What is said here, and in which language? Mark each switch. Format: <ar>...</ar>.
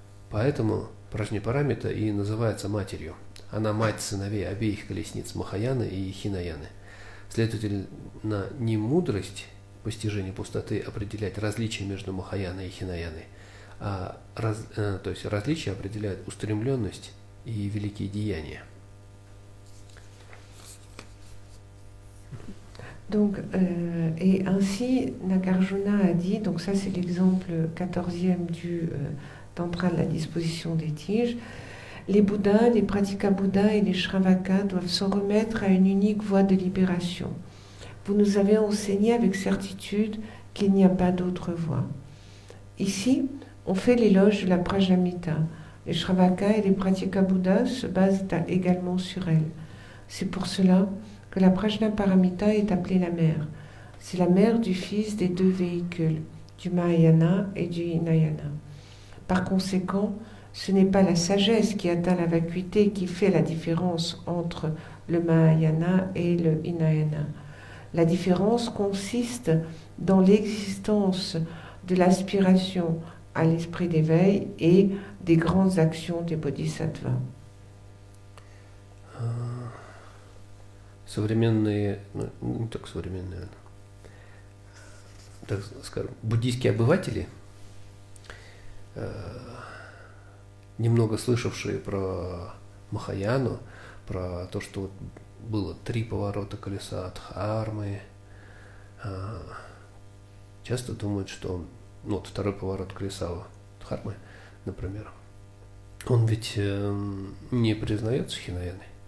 <ru>Поэтому Пражняпарамита и называется матерью. Она мать сыновей обеих колесниц Махаяны и Хинаяны. Следовательно, не мудрость постижения пустоты определять различия между Махаяной и Хинаяной, то есть различия определяют устремленность и великие деяния.</ru> <fr>Donc, et ainsi, Nagarjuna a dit, donc ça c'est l'exemple 14e d'entrer à la disposition des tiges, les Bouddhas, les Pratika-Bouddhas et les Shravakas doivent s'en remettre à une unique voie de libération. Vous nous avez enseigné avec certitude qu'il n'y a pas d'autre voie. Ici, on fait l'éloge de la Prajnamita. Les Shravakas et les Pratika-Bouddhas se basent également sur elle. C'est pour cela que la Prajnaparamita est appelée la mère. C'est la mère du fils des deux véhicules, du Mahayana et du Hinayana. Par conséquent, ce n'est pas la sagesse qui atteint la vacuité qui fait la différence entre le Mahayana et le Hinayana. La différence consiste dans l'existence de l'aspiration à l'esprit d'éveil et des grandes actions des bodhisattvas.</fr> <ru>Современные, не только современные, так скажем, буддийские обыватели, немного слышавшие про Махаяну, про то, что вот было 3 поворота колеса Дхармы, часто думают, что вот 2-й поворот колеса Дхармы, например, он ведь не признается Хинаяной.</ru>